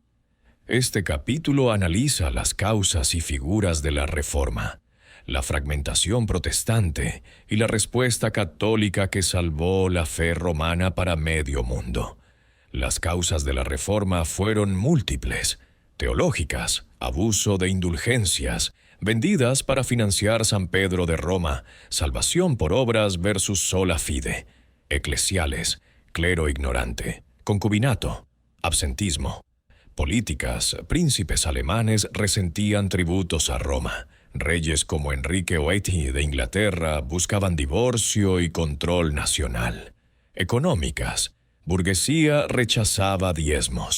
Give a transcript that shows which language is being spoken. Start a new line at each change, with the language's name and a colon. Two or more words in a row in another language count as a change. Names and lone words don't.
Spanish: Este capítulo analiza las causas y figuras de la Reforma, la fragmentación protestante y la respuesta católica que salvó la fe romana para medio mundo. Las causas de la Reforma fueron múltiples: teológicas, abuso de indulgencias, vendidas para financiar San Pedro de Roma, salvación por obras versus
Latin: sola fide,
Spanish: eclesiales, clero ignorante, concubinato, absentismo, políticas, príncipes alemanes resentían tributos a Roma. Reyes como Enrique VIII de Inglaterra buscaban divorcio y control nacional. Económicas, burguesía rechazaba diezmos.